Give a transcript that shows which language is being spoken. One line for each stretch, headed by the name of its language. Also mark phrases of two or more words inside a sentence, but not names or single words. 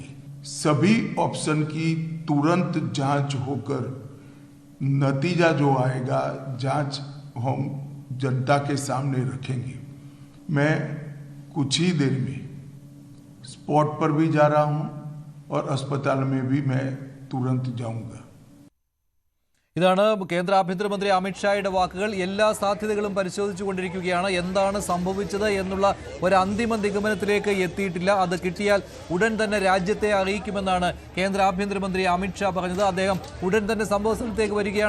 Hindi: सभी ऑप्शन की तुरंत जांच होकर नतीजा जो आएगा जांच हम जनता के सामने रखेंगे। मैं कुछ ही देर में स्पॉट पर भी जा रहा हूं और अस्पताल में भी मैं तुरंत जाऊंगा।
Malayalam: ഇതാണ് കേന്ദ്ര ആഭ്യന്തരമന്ത്രി അമിത്ഷായുടെ വാക്കുകൾ. എല്ലാ സാധ്യതകളും പരിശോധിച്ചുകൊണ്ടിരിക്കുകയാണ്. എന്താണ് സംഭവിച്ചത് എന്നുള്ള ഒരു അന്തിമ നിഗമനത്തിലേക്ക് എത്തിയിട്ടില്ല. അത് കിട്ടിയാൽ ഉടൻ തന്നെ രാജ്യത്തെ അറിയിക്കുമെന്നാണ് കേന്ദ്ര ആഭ്യന്തരമന്ത്രി അമിത്ഷാ പറഞ്ഞത്. അദ്ദേഹം ഉടൻ തന്നെ സംഭവ സ്ഥലത്തേക്ക് വരികയാണ്.